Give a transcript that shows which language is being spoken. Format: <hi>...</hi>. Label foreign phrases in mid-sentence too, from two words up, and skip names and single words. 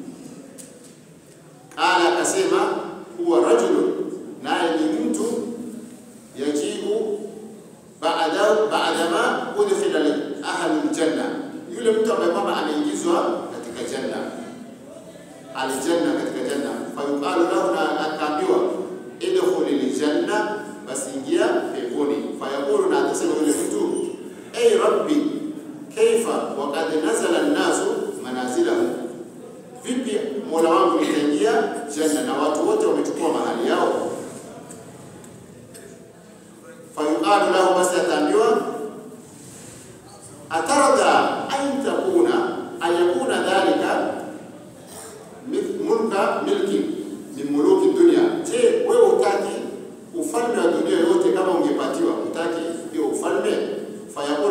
<sw>Qala, akasema,</sw> <ar>هو رجل,</ar> <sw>naye ni mtu,</sw> <ar>يجيء بعدما أدخل أهل الجنة,</ar> <sw>yule mtu ambaye kwamba ameingizwa katika janna, aljanna, katika janna.</sw> <ar>فيقال له,</ar> <sw>na akaambiwa,</sw> <ar>ادخل الجنة,</ar> <sw>basi ingia peponi. Fayaqulu, na atasema yule mtu,</sw> <ar>أي رب كيف وقد نزل الناس منازلهم,</ar> <sw>vipi Mola wangu nitaingia janna na watu wote wamechukua mahali yao?</sw> <ar>فيقال له,</ar> <sw>basi ataambiwa,</sw> <ar>أترضى أن يكون ذلك ملك ملك من ملوك الدنيا,</ar> <sw>je, wewe utaki ufalme wa dunia yote kama ungepatiwa, utaki hiyo ufalme?</sw>